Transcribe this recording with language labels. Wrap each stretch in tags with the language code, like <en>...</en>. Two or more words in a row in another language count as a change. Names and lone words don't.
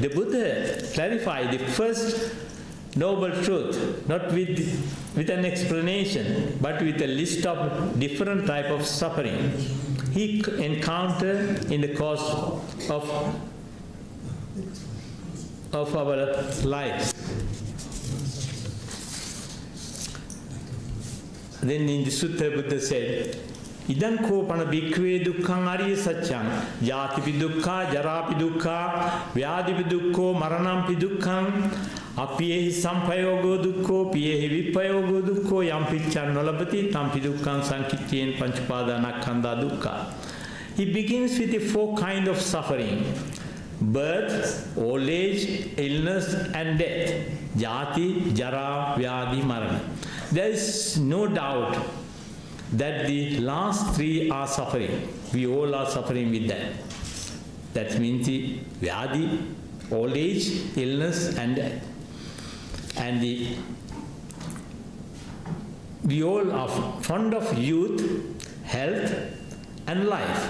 <en>The Buddha clarified the first noble truth not with an explanation, but with a list of different types of suffering he encountered in the course of our lives. Then in the Sutta, Buddha said,</en> <pi>Idan kopana bhikkhave dukkhaṃ ariya sacchaṃ jātipi dukkha, jarāpi dukkha, vyādipi dukkho, maranaṃpi dukkhaṃ, apiehi sampayogo dukkho, piehi vipayogo dukkho, yampiccaṃ nolabati, tampi dukkhaṃ sankiccayen pañcupādānakkhandhā dukkha.</pi> <en>He begins with the four kinds of suffering: birth, old age, illness, and death.</en> <pi>Jati, jara, vyādi, marana.</pi> <en>There is no doubt that the last three are suffering. We all are suffering with that. That means the vyādi, old age, illness, and death. And we all are fond of youth, health, and life.</en>